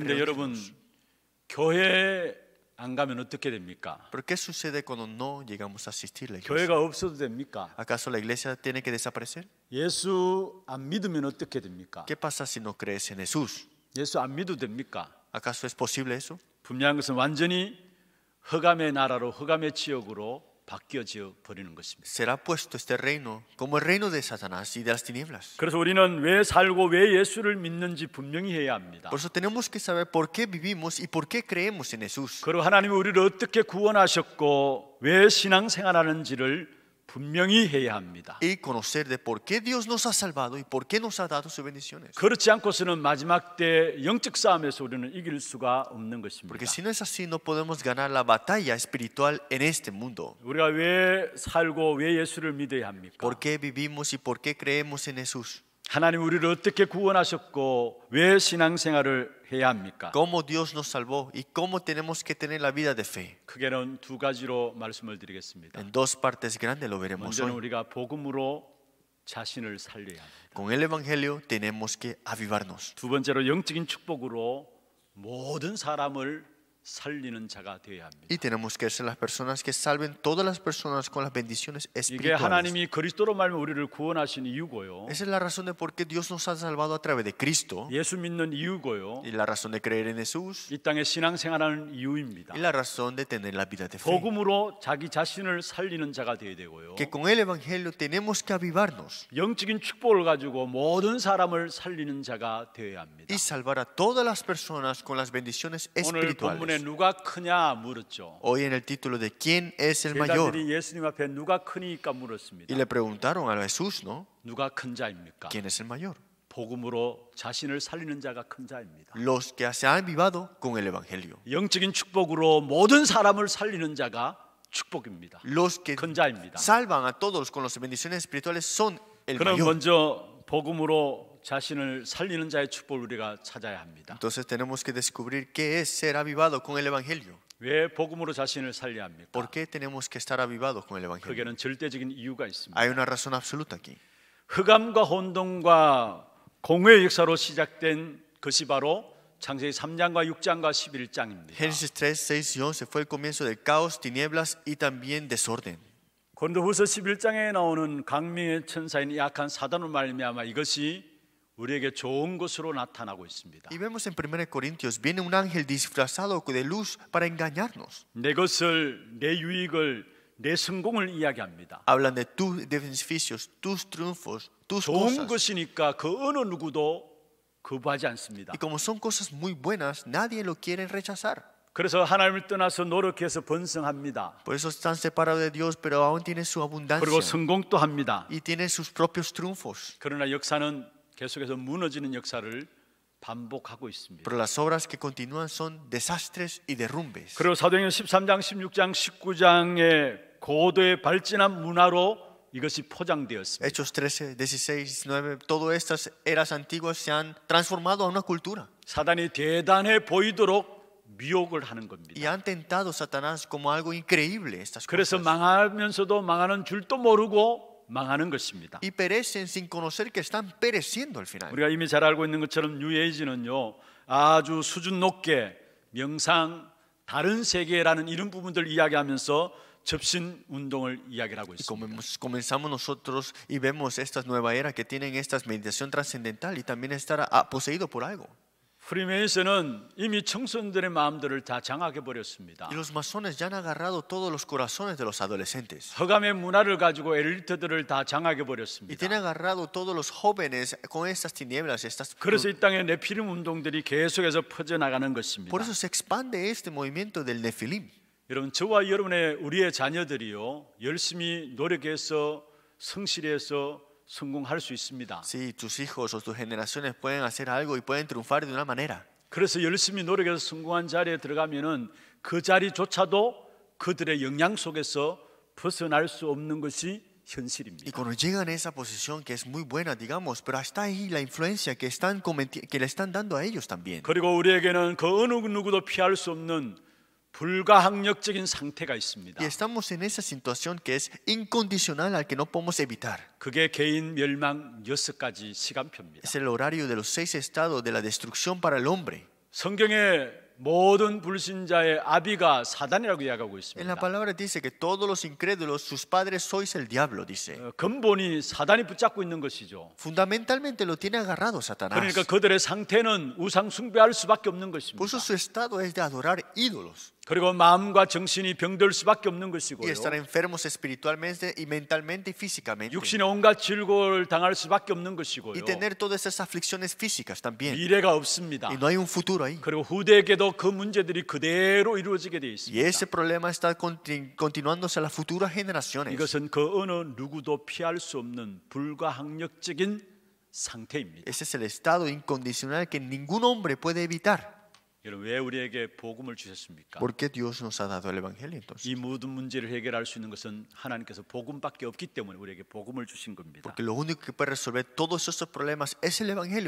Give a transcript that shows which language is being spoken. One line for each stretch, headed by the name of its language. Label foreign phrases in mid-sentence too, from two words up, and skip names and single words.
Korean: 그런데 여러분
Spanish: reunirnos.
Korean: 교회 안 가면 어떻게 됩니까?
Spanish: Pero ¿qué sucede cuando no llegamos a asistir a la iglesia?
Korean: 교회가 없어도 됩니까?
Spanish: ¿Acaso la iglesia tiene que desaparecer?
Korean: 예수 안 믿으면 어떻게 됩니까?
Spanish: ¿Qué pasa si no crees en Jesús?
Korean: 예수 안 믿어도 됩니까?
Spanish: ¿Acaso es posible eso?
Korean: 분명한 것은 완전히 흑암의 나라로 흑암의 지역으로 바뀌어져 버리는 것입니다.
Spanish: Será puesto este reino como el reino de Satanás y de las tinieblas.
Korean: 그래서 우리는 왜 살고 왜 예수를 믿는지 분명히 해야 합니다.
Spanish: Por eso tenemos que saber por qué vivimos y por qué creemos en Jesús.
Korean: 그리고 하나님이 우리를 어떻게 구원하셨고 왜 신앙생활하는지를 분명히 해야 합니다.
Spanish: Y conocer de por qué Dios nos ha salvado y por qué nos ha dado sus bendiciones.
Korean: 그렇지 않고서는 마지막 때 영적 싸움에서 우리는 이길 수가 없는 것입니다.
Spanish: Porque si no es así, no podemos ganar la batalla espiritual en este mundo.
Korean: 우리가 왜 살고 왜 예수를 믿어야 합니까?
Spanish: ¿Por qué vivimos y por qué creemos en Jesús?
Korean: 하나님 우리를 어떻게 구원하셨고 왜 신앙생활을 해야 합니까?
Spanish: ¿Cómo Dios nos salvó y cómo tenemos que tener la vida de fe?
Korean: 크게는 두 가지로 말씀을 드리겠습니다.
Spanish: En dos partes grandes lo veremos
Korean: 먼저는
Spanish: hoy.
Korean: 우리가 복음으로 자신을 살려야 합니다.
Spanish: Con el Evangelio tenemos que avivarnos.
Korean: 두 번째로 영적인 축복으로 모든 사람을 살리는 자가 되어야 합니다.
Spanish: Y tenemos que ser las personas que salven todas las personas con las bendiciones
Korean: 이게
Spanish: espirituales.
Korean: 하나님이 그리스도로 말미암아 우리를 구원하신 이유고요.
Spanish: Esa es la razón de por qué Dios nos ha salvado a través de Cristo.
Korean: 예수 믿는 이유고요.
Spanish: Y la razón de creer en Jesús.
Korean: 이 땅에 신앙생활하는 이유입니다.
Spanish: Y la razón de tener la vida de fe.
Korean: 복음으로 자기 자신을 살리는 자가 되어야 되고요.
Spanish: Que con el Evangelio tenemos que avivarnos
Korean: 영적인 축복을 가지고 모든 사람을 살리는 자가 되어야 합니다.
Spanish: y salvar a todas las personas con las bendiciones
Korean: 오늘
Spanish: espirituales.
Korean: 본문에 본문에 누가 크냐 물었죠.
Spanish: Hoy en el título de ¿quién es el mayor?
Korean: 제자들이 예수님 앞에 누가 크니까 물었습니다.
Spanish: Y le preguntaron a Jesús, ¿no?
Korean: 누가 큰 자입니까?
Spanish: ¿Quién es el mayor?
Korean: 복음으로 자신을 살리는 자가 큰 자입니다.
Spanish: Los que se han avivado con el Evangelio.
Korean: 영적인 축복으로 모든 사람을 살리는 자가 축복입니다.
Spanish: Los que
Korean: 큰 자입니다.
Spanish: salvan a todos con las bendiciones espirituales son el
Korean: 그럼
Spanish: mayor.
Korean: 먼저 복음으로 자신을 살리는 자의 축복을 우리가 찾아야 합니다.
Spanish: Entonces tenemos que descubrir qué es ser avivado con el Evangelio.
Korean: 왜 복음으로 자신을 살려야 합니까?
Spanish: ¿Por qué tenemos que estar avivados con el Evangelio?
Korean: 그게는 절대적인 이유가 있습니다.
Spanish: Hay una razón absoluta aquí.
Korean: 흑암과 혼돈과 공회의 역사로 시작된 것이 바로 창세기 3장과 6장과 11장입니다.
Spanish: Génesis 3, 6 y 11 fue el comienzo del caos, tinieblas y también desorden.
Korean: 고린도후서 11장에 나오는 강림의 천사인 약한 사단으로 말미암아 이것이 우리에게 좋은 것으로 나타나고 있습니다.
Spanish: Y vemos en 1 Corintios, viene un ángel disfrazado de luz para engañarnos.
Korean: 내 것을, 내 유익을, 내 성공을 이야기합니다.
Spanish: Hablan de tus beneficios, tus triunfos, tus
Korean: 좋은
Spanish: cosas.
Korean: 것이니까 그 어느 누구도 거부하지 않습니다.
Spanish: Y como son cosas muy buenas, nadie lo quiere rechazar.
Korean: 그래서 하나님을 떠나서 노력해서 번성합니다.
Spanish: Por eso están separados de Dios, pero aún tienen su
Korean: 그리고
Spanish: abundancia
Korean: 성공도 합니다.
Spanish: y tienen sus propios triunfos.
Korean: 그러나 역사는 계속해서 무너지는 역사를 반복하고 있습니다.
Spanish: Pero las obras que continúan son desastres y derrumbes.
Korean: 그리고 사도행전 13장, 16장, 19장의 고도의 발전한 문화로 이것이 포장되었습니다.
Spanish: Hechos 13, 16, 19, todas estas eras antiguas se han transformado a una cultura
Korean: 사단이 대단해 보이도록 미혹을 하는 겁니다.
Spanish: y han tentado a Satanás como algo increíble estas
Korean: 그래서
Spanish: cosas.
Korean: 망하면서도 망하는 줄도 모르고 망하는 것입니다.
Spanish: Y perecen sin conocer que están pereciendo al final.
Korean: 우리가 이미 잘 알고 있는 것처럼 뉴에이지는요 아주 수준 높게 명상, 다른 세계라는 이런 부분들 이야기하면서 접신 운동을 이야기를 하고
Spanish: Y
Korean: 있습니다.
Spanish: comenzamos nosotros y vemos esta nueva era que tienen esta meditación trascendental y también estar poseído por algo.
Korean: 프리메이슨은 이미 청소년들의 마음들을 다 장악해 버렸습니다.
Spanish: Y los masones ya han agarrado todos los corazones de los adolescentes.
Korean: 흑암의 문화를 가지고 엘리트들을 다 장악해
Spanish: Y
Korean: 버렸습니다.
Spanish: tienen agarrado todos los jóvenes con estas tinieblas.
Korean: 그래서 이 땅에 네피림 운동들이 계속해서 퍼져나가는 것입니다.
Spanish: Por eso se expande este movimiento del Nefilim.
Korean: 여러분, 저와 여러분의 우리의 자녀들이요 열심히 노력해서 성실해서 성공할 수 있습니다.
Spanish: Sí, tus hijos o tus generaciones pueden hacer algo y pueden triunfar de una manera.
Korean: 그래서 열심히 노력해서 성공한 자리에 들어가면은 그 자리조차도 그들의 영향 속에서 벗어날 수 없는 것이
Spanish: Y
Korean: 현실입니다.
Spanish: cuando llegan a esa posición que es muy buena, digamos, pero está ahí la influencia que le están dando a ellos también.
Korean: 그리고 우리에게는 그 어느 누구도 피할 수 없는 불가항력적인 상태가 있습니다.
Spanish: Y estamos en esa situación que es incondicional al que no podemos evitar.
Korean: 그게 개인 멸망 6가지 시간표입니다.
Spanish: Es el horario de los 6 estados de la destrucción para el hombre.
Korean: 성경의 모든 불신자의 아비가 사단이라고 이야기하고
Spanish: En
Korean: 있습니다.
Spanish: la palabra dice que todos los incrédulos, sus padres sois el diablo, dice.
Korean: 근본이 사단이 붙잡고 있는 것이죠.
Spanish: Fundamentalmente lo tiene agarrado Satanás.
Korean: 그러니까 그들의 상태는 우상 숭배할 수밖에 없는 것입니다.
Spanish: Por eso su estado es de adorar ídolos
Korean: 그리고 마음과 정신이 병들 수밖에 없는
Spanish: y
Korean: 것이고요.
Spanish: estar enfermos espiritualmente y mentalmente y físicamente.
Korean: 육신의 온갖 질고를 당할 수밖에 없는 것이고요.
Spanish: Y tener todas esas aflicciones físicas también.
Korean: 미래가 없습니다.
Spanish: Y no hay un futuro ahí.
Korean: 그리고 후대에게도 그 문제들이 그대로 이루어지게 되어
Spanish: Y
Korean: 있습니다.
Spanish: ese problema está continuándose a las futuras generaciones.
Korean: 이것은 그 어느 누구도 피할 수 없는 불가항력적인 상태입니다.
Spanish: Ese es el estado incondicional que ningún hombre puede evitar.
Korean: 여러분, 왜 우리에게 복음을 주셨습니까?
Spanish: ¿Por qué Dios nos ha dado el Evangelio entonces?
Korean: 이 모든 문제를 해결할 수 있는 것은 하나님께서 복음밖에 없기 때문에 우리에게 복음을 주신 겁니다.
Spanish: Porque lo único que puede resolver todos esos problemas es el Evangelio.